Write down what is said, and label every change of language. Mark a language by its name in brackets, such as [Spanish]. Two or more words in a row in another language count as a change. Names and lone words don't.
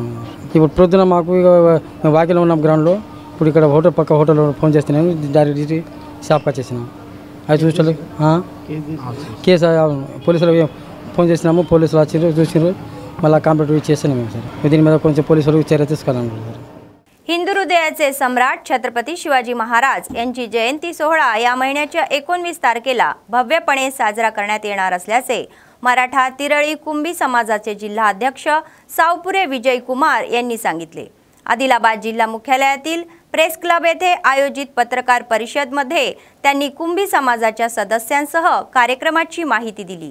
[Telugu] ఇప్పుడు ప్రొద్దున మాకు ఇక వాకిలో ఉన్న గ్రౌండ్లో ఇప్పుడు ఇక్కడ పక్క హోటల్లో ఫోన్ చేస్తున్నాను. డైరెక్ట్ షాప్కి వచ్చేసినాం. అది చూసారు కేసు పోలీసులు ఫోన్ చేసినాము. పోలీసులు వచ్చి చూసినారు. మళ్ళీ కాంపిటేటివ్ చేస్తాను మేము సార్ దీని మీద కొంచెం పోలీసు వాళ్ళు చర్య తీసుకోవాలనుకుంటున్నారు సార్. [Marathi] हिंदू हृदयाचे सम्राट छत्रपती शिवाजी महाराज यांची जयंती सोहळा या महिन्याच्या 19 तारखेला भव्यपणे साजरा करण्यात येणार असल्याचे मराठा तिरळी कुंभी समाजाचे जिल्हा अध्यक्ष सावपुरे विजय कुमार यांनी सांगितले. आदिलाबाद जिल्हा मुख्यालयातील प्रेस क्लब येथे आयोजित पत्रकार परिषदेमध्ये त्यांनी कुंभी समाजाच्या सदस्यांसह कार्यक्रमाची माहिती दिली.